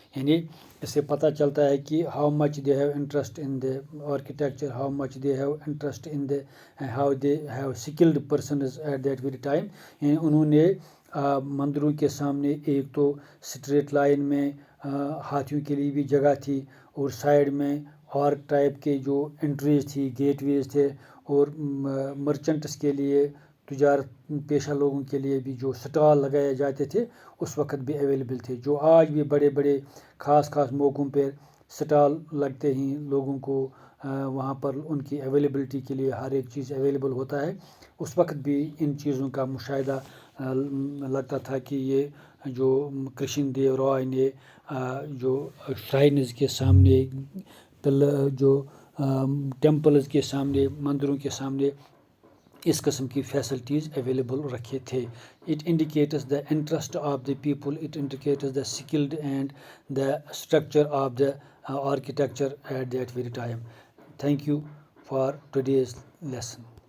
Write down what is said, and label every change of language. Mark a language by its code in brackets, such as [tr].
[ur] یعنی اس سے پتہ چلتا ہے کہ [en] how much they have interest in the architecture, how much they have interest in the how they have skilled persons at that very time. [ur] یعنی انہوں نے مندروں کے سامنے ایک تو اسٹریٹ لائن میں ہاتھیوں کے لیے بھی جگہ تھی، اور سائڈ میں آرک ٹائپ کے جو انٹریز تھی، گیٹ ویز تھے، اور مرچنٹس کے لیے تجارت پیشہ لوگوں کے لیے بھی جو سٹال لگائے جاتے تھے اس وقت بھی اویلیبل تھے. جو آج بھی بڑے بڑے خاص موقعوں پہ سٹال لگتے ہیں، لوگوں کو وہاں پر ان کی اویلیبلٹی کے لیے ہر ایک چیز اویلیبل ہوتا ہے. اس وقت بھی ان چیزوں کا مشاہدہ لگتا تھا کہ یہ جو کرشن دیو رائے نے جو شرائنز کے سامنے جو ٹیمپلز کے سامنے مندروں کے سامنے اس قسم کی فیسلٹیز اویلیبل رکھے تھے. [en] It indicates the interest of the people, it indicates the skilled and the structure of the architecture at that very time. Thank you for today's lesson.